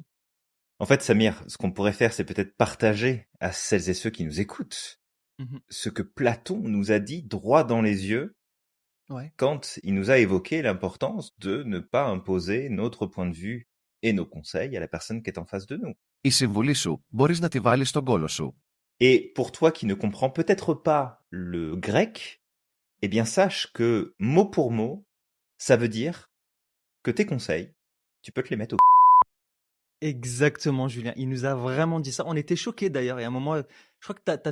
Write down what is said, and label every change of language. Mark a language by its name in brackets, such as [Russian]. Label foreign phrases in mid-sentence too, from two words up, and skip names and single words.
[French] En fait, Samir, ce qu'on pourrait faire, c'est peut-être partager à celles et ceux qui nous écoutent Mhm. ce que Platon nous a dit droit dans les yeux Ouais. quand il nous a évoqué l'importance de ne pas imposer notre point de vue et nos conseils à la personne qui est en face de nous. [Greek] Η συμβουλή σου μπορείς να τη βάλεις στον κόλο σου. [French] Et pour toi qui ne comprends peut-être pas le grec, eh bien sache que mot pour mot, ça veut dire que tes conseils, tu peux te les mettre au Exactement, Julien. Il nous a vraiment dit ça. On était choqués d'ailleurs. Et à un moment, je crois que t'as